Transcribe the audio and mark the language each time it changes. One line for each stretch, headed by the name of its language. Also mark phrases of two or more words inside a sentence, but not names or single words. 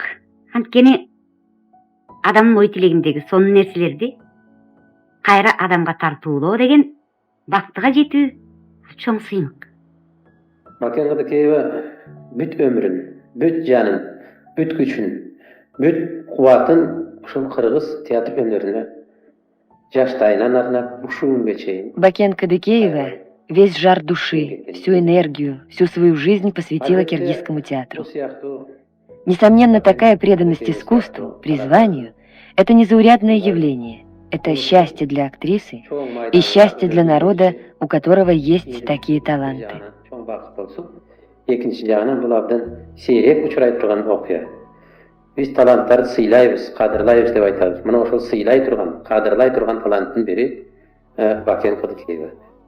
Kyrgyz: Анткени адамдын ой тилегиндеги сонун нерселерди кайра адамга тартуулоо деген бактыга жетүү чоң сыймык. Бакен Кыдыкеева бүт өмүрүн, бүт жанын, бүт күчүн, бүт кубатын ушул кыргыз театр өнөрүнө жаштайынан арнап ушул күнгө чейин.
Russian: Бакен Кыдыкеева весь жар души, всю энергию, всю свою жизнь посвятила киргизскому театру. Несомненно, такая преданность искусству, призванию – это незаурядное явление. Это счастье для актрисы и счастье для народа, у которого есть такие таланты.
Kyrgyz: Экинчи жагынан бул абдан сейрек учурай турган окуя. Биз таланттарды сыйлайбыз, кадырлайбыз деп айтабыз. Мына ошол сыйлай турган, кадырлай турган таланттын бири Бакен Кыдыкеева.